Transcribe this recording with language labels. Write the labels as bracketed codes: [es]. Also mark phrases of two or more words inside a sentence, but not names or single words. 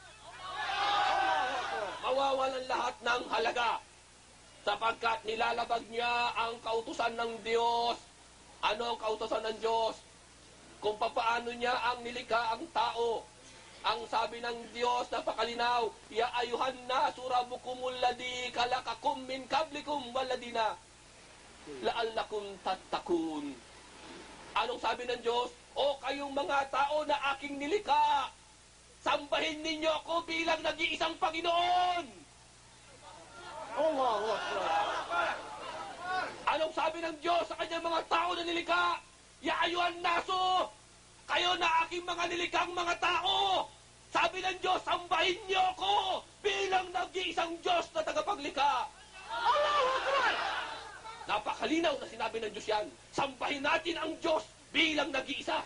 [tl] Mawawalan lahat ng halaga. Sapagkat nilalabag niya ang kautusan ng Diyos. Ano ang kautusan ng Diyos? Kung papaano niya ang nilikha ang tao. Ang sabi ng Diyos, napakalinaw, [ar] يا أيها الناس ربكم الذي خلقكم من قبلكم والذين لعلكم تتقون. [tl] Anong sabi ng Diyos? O kayong mga tao na aking nilikha, sambahin ninyo ako bilang nag-iisang Panginoon. [ar] الله أكبر. [tl] Anong sabi ng Diyos sa kanyang mga tao na nilikha? [ar] يا أيها الناس, [tl] kayo na aking mga nilikhang mga tao. Sabi ng Diyos, sambahin niyo ako bilang nag-iisang Diyos na tagapaglikha. [ar] الله أكبر! [tl] Napakalinaw na sinabi ng Diyos yan. Sambahin natin ang Diyos bilang nag-iisa.